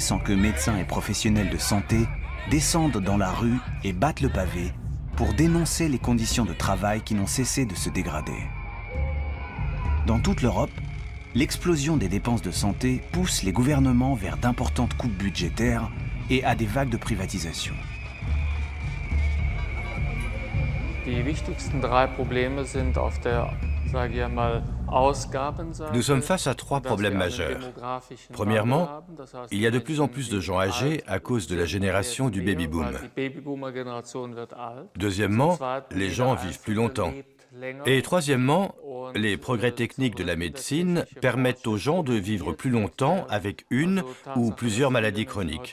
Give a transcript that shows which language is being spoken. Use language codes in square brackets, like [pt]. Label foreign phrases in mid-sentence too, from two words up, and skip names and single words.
[fr] sans que médecins et professionnels de santé descendent dans la rue et battent le pavé pour dénoncer les conditions de travail qui n'ont cessé de se dégrader. Dans toute l'Europe, l'explosion des dépenses de santé pousse les gouvernements vers d'importantes coupes budgétaires et à des vagues de privatisation. [de] Die wichtigsten drei Probleme sind auf der, sage ich mal, [fr] Nous sommes face à trois problèmes majeurs. Premièrement, il y a de plus en plus de gens âgés à cause de la génération du baby-boom. Deuxièmement, les gens vivent plus longtemps. Et troisièmement, les progrès techniques de la médecine permettent aux gens de vivre plus longtemps avec une ou plusieurs maladies chroniques.